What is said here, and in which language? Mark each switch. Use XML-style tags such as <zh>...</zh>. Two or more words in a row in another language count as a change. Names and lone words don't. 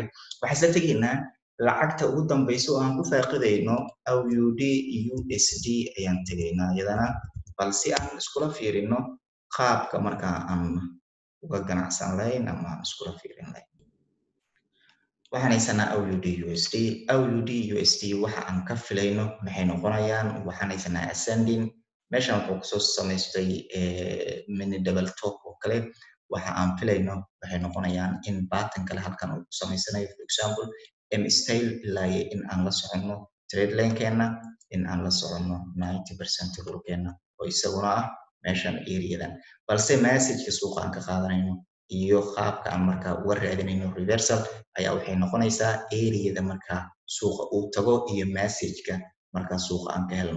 <so>Waxaan isla tegaynaa lacagta ugu dambayso oo aan ku faaqidayno AUD USD ayaan tegaynaa iyadana balse aan iskula fiirino qaabka markaa aan uga ganacsan lahayn ama aan iskula fiirin lahayn. waxaan haysanaa AUD USD. AUD USD waxa aan ka filayno maxay noqonayaan? Waxaan haysanaa ascending. Meeshan wuxuu kusoo samaystay</so> <en>mini double top</en> <so>oo kale. Waxa aan filayno waxay noqonayaan in pattern kale halkan uu ku samaysanayo.</so> <en>For example, M style</en> <so>ilaa in aan la soconno trade lane-keena, in aan la soconno 90% rulkeena oo isaguna ah meeshan area-dan. Balse message-ka suuqa aan ka qaadanayno iyo qaabka aan markaa uga raadinayno reversal ayaa waxay noqonaysaa area-da markaa suuqa uu tago iyo message-ka markaa suuqa aan ka helno.</so>